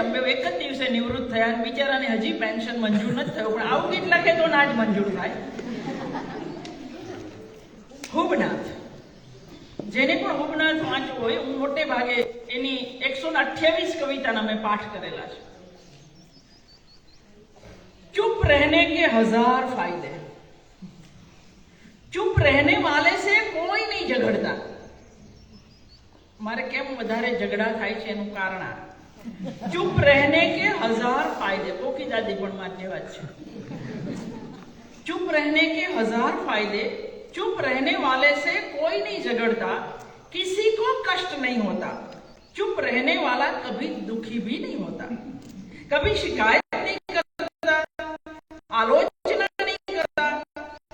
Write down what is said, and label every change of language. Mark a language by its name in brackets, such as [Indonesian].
[Gujarati] અમે એક જ દિવસે નિવૃત્ત થયા, બિચારાને હજી પેન્શન મંજૂર નથી થયું, પણ આવું ગીત લખે તો ના જ મંજૂર થાય. હુબનાથ. જેને પણ હુબનાથ વાંચવું હોય, હું મોટે ભાગે એની 128 કવિતાના મેં પાઠ કરેલા છે. [Hindi] ચૂપ रहने के 1000 फायदे. चुप रहने वाले से कोई नहीं झगड़ता. [Gujarati] મારે કેમ વધારે ઝઘડા થાય છે એનું કારણ આ. [Hindi] ચૂપ રહેને કે 1000 फायदे. [Gujarati] પોકી દાદી પણ માર જેવા જ છે. [Hindi] चुप रहने के 1000 फायदे, चुप रहने वाले से कोई नहीं झगड़ता, किसी को कष्ट नहीं होता. चुप रहने वाला कभी दुखी भी नहीं होता, कभी शिकायत नहीं करता, आलोचना नहीं करता.